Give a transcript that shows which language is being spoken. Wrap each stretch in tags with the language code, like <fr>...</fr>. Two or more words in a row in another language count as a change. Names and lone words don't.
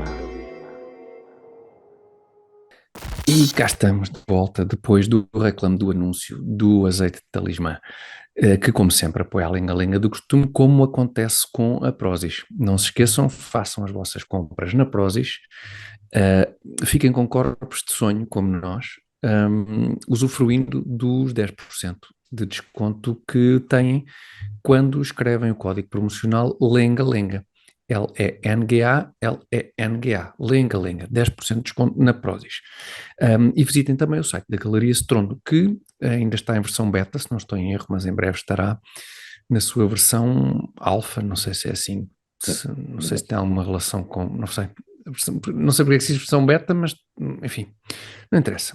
<pt>E cá estamos de volta depois do reclame do anúncio do azeite de talismã, que como sempre apoia a lenga-lenga do costume, como acontece com a Prozis. Não se esqueçam, façam as vossas compras na Prozis, fiquem com corpos de sonho como nós, usufruindo dos 10% de desconto que têm quando escrevem o código promocional lenga-lenga. Lenga, lenga-lenga, 10% de desconto na Prozis. E visitem também o site da Galeria Strondo, que ainda está em versão beta, se não estou em erro, mas em breve estará na sua versão alfa, não sei se é assim, não sei se tem alguma relação com, não sei porque é que se diz versão beta, mas enfim, não interessa.</pt>